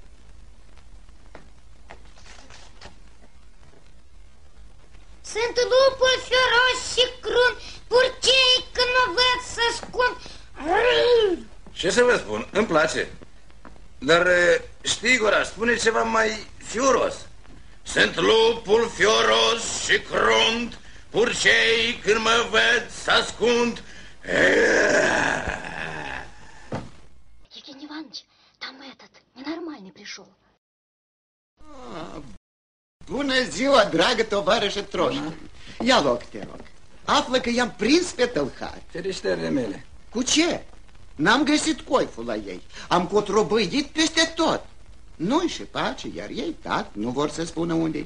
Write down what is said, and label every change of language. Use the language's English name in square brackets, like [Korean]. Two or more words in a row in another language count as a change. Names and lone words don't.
[Romanian] Sunt lupul feroz și crunt, purcei când mă văd să scund. Ce să vă spun, îmi place. Dar știi, Goraș, spune ceva mai fioros. Sunt lupul fioros și crunt, purcei când mă văd să ascund. [Russian] Евгений Иванович, там этот, ненормальный пришел. [Romanian] Bună ziua, dragă tovarășă Troșcă. Ia loc, te rog. Află că i-am prins pe tălhari. Fereșterile mele. Cu ce? N-am găsit coiful la ei. Am cotrobăit peste tot. Nu-i și pace, iar ei, tac, nu vor să spună unde-i.